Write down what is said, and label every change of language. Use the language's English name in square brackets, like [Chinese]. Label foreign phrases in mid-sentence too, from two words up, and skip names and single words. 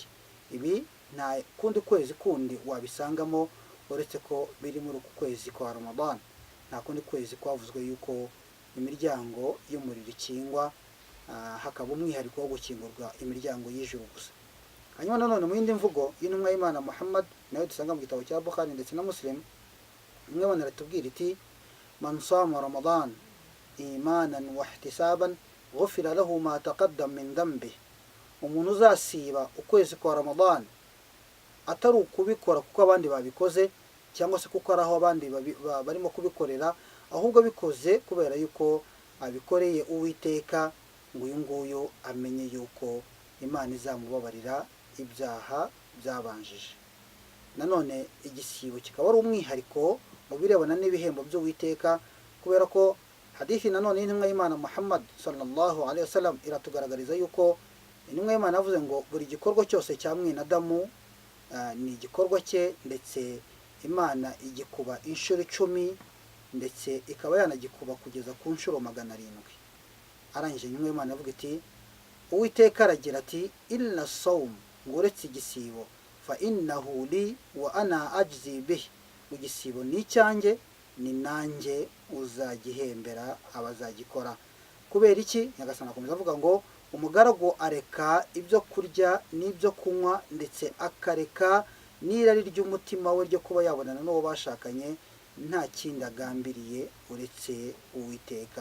[Kinyarwanda] Ibi nta kundi kwezi kundi wabisangamo uretse ko biri muri uku kwezi kwa Ramadan. Nta kundi kwezi kwavuzwe yuko imiryango y'umuriro ikingwa, hakaba umwihariko wo gukingurwa imiryango y'ijuru gusa. Hanyuma nanone mu yindi mvugo y'intumwa y'Imana Muhammad nayo dusanga mu gitabo cya Bukhari ndetse na Muslim, imwe banaratubwira iti [Arabic] من صام رمضان إيمانا واحتسابا غفر له ما تقدم من ذنبه. [Kinyarwanda] Umuntu uzasiba ukwezi kwa Ramadan atari ukubikora kuko abandi babikoze cyangwa se kuko araho abandi barimo kubikorera, ahubwo bikoze kubera yuko abikoreye Uwiteka, ngo uyu nguyu amenye yuko Imana izamubabarira ibyaha byabanjije. Nanone igisibo kikaba ari umwihariko mu birebana n'ibihembo by'Uwiteka, kubera ko hadithi nanone y'intumwa y'Imana Muhammad [Arabic] صلى الله عليه وسلم [Kinyarwanda] iratugaragariza yuko intumwa y'Imana yavuze ngo buri gikorwa cyose cya mwinadamu ni igikorwa cye, ndetse Imana igikuba inshuro 10, ndetse ikaba yanagikuba kugeza ku nshuro 700. Arangije intumwa y'Imana yavuga iti Uwiteka aragira ati [Arabic] إلا الصوم, [Kinyarwanda] ngo uretse igisibo, [Arabic] فإنه لي وأنا أجزي به, [Kinyarwanda] igisibo ni icyanjye ni nanjye uzagihembera abazagikora. Kubera iki? Nyagasani akomeza avuga ngo umugaragu areka ibyo kurya n'ibyo kunywa, ndetse akareka n'irari ry'umutima we ryo kuba yabonana n'uwo bashakanye, nta kindi agambiriye uretse Uwiteka.